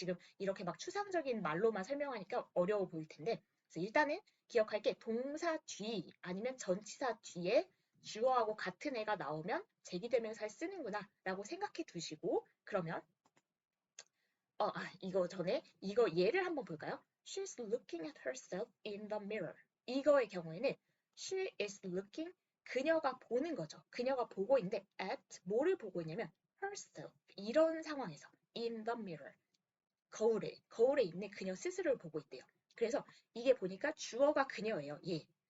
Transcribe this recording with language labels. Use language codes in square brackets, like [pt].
[ko] 지금 이렇게 막 추상적인 말로만 설명하니까 어려워 보일 텐데 그래서 일단은 기억할 게 동사 뒤 아니면 전치사 뒤에 주어하고 같은 애가 나오면 제기대명사를 쓰는구나 라고 생각해 두시고 그러면 이거 전에 이거 예를 한번 볼까요? [en] She's looking at herself in the mirror. [ko] 이거의 경우에는 [en] she is looking [ko] 그녀가 보는 거죠. 그녀가 보고 있는데 at 뭐를 보고 있냐면 herself 이런 상황에서 [en] in the mirror [ko] 거울에 있는 그녀 스스로를 보고 있대요. 그래서 이게 보니까 주어가 그녀예요. 예.